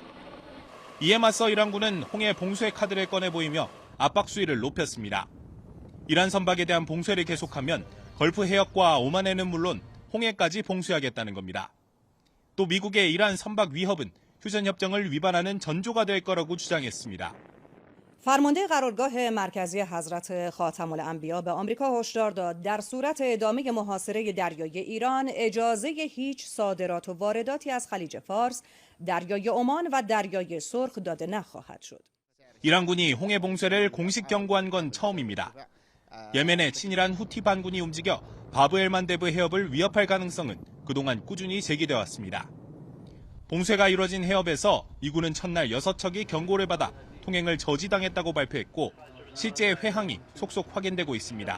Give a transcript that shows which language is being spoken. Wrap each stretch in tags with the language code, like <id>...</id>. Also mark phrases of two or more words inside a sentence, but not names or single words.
<ko>이에 맞서 이란군은 홍해 봉쇄 카드를 꺼내 보이며 압박 수위를 높였습니다. 이란 선박에 대한 봉쇄를 계속하면 걸프 해역과 오만해는 물론 홍해까지 봉쇄하겠다는 겁니다. 또 미국의 이란 선박 위협은 휴전협정을 위반하는 전조가 될 거라고 주장했습니다.</ko> <fa>فرمانده قرارگاه مرکزی حضرت خاتم الانبیا به آمریکا هشدار داد در صورت ادامه محاصره دریایی ایران اجازه هیچ صادرات و وارداتی از خلیج فارس، دریای عمان و دریای سرخ داده نخواهد شد.</fa> <ko>이란군이 홍해 봉쇄를 공식 경고한 건 처음입니다. 예멘의 친이란 후티 반군이 움직여 바브엘만데브 해협을 위협할 가능성은 그동안 꾸준히 제기돼 왔습니다. 봉쇄가 이뤄진 해협에서 미군은 첫날 6척이 경고를 받아 통행을 저지당했다고 발표했고 실제 회항이 속속 확인되고 있습니다.</ko>